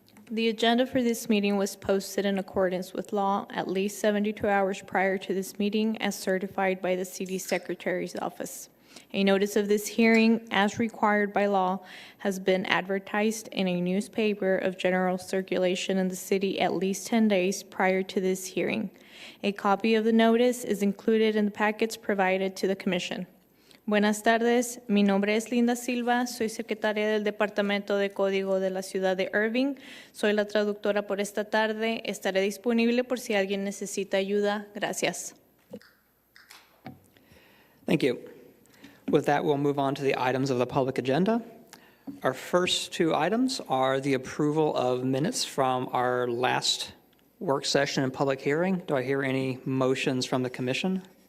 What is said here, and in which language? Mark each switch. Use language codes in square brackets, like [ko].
[en] The agenda for this meeting was posted in accordance with law at least 72 hours prior to this meeting as certified by the City Secretary's office. A notice of this hearing, as required by law, has been advertised in a newspaper of general circulation in the city at least 10 days prior to this hearing. A copy of the notice is included in the packets provided to the Commission. [es] Buenas tardes, mi nombre es Linda Silva, soy secretaria del Departamento de Código de la Ciudad de Irving. Soy la traductora por esta tarde. Estaré disponible por si alguien necesita ayuda. Gracias. [en] Thank you. With that, we'll move on to the items of the public agenda. Our first two items are the approval of minutes from our last work session and public hearing. Do I hear any motions from the Commission?